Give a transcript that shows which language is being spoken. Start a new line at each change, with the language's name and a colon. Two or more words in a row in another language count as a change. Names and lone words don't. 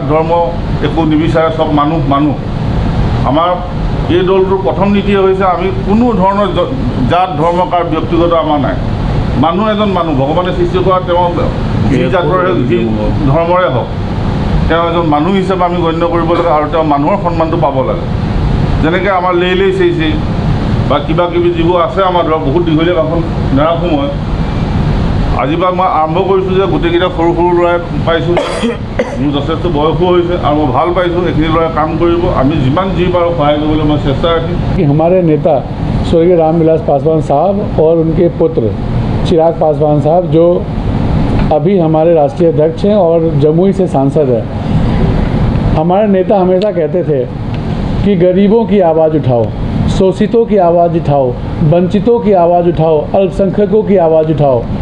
Assamese: ধৰ্ম একো নিবিচাৰে সব মানুহ আমাৰ এই দলটোৰ প্ৰথম নীতি হৈছে আমি কোনো ধৰণৰ জাত ধৰ্ম কাৰ ব্যক্তিগত আমাৰ নাই মানুহ এজন মানুহ ভগৱানে সৃষ্টি কৰা তেওঁ যি জাতৰে যি ধৰ্মৰে হওক তেওঁ এজন মানুহ হিচাপে আমি গণ্য কৰিব লাগে আৰু তেওঁ মানুহৰ সন্মানটো পাব লাগে যেনেকৈ আমাৰ লেইলেই চেইচেই বা কিবা কিবি যিবোৰ আছে আমাৰ ধৰক বহুত দীঘলীয়া ভাষণ নাৰাখোঁ মই আজিৰ পৰা মই আৰম্ভ কৰিছোঁ যে গোটেইকেইটা সৰু সৰু ল'ৰাই পাইছোঁ মোৰ যথেষ্ট বয়সো হৈছে আৰু মই ভাল পাইছোঁ এইখিনি ল'ৰাই কাম কৰিব আমি যিমান যি পাৰোঁ সহায় কৰিবলৈ মই চেষ্টা ৰাখিম
Hindi: हमारे नेता स्वर्गीय रामविलास पासवान साहब और उनके पुत्र चिराग पासवान साहब जो अभी हमारे राष्ट्रीय अध्यक्ष हैं और जमुई से सांसद हैं। हमारे नेता हमेशा कहते थे कि गरीबों की आवाज़ उठाओ, शोषितों की आवाज़ उठाओ, वंचितों की आवाज़ उठाओ, अल्पसंख्यकों की आवाज़ उठाओ।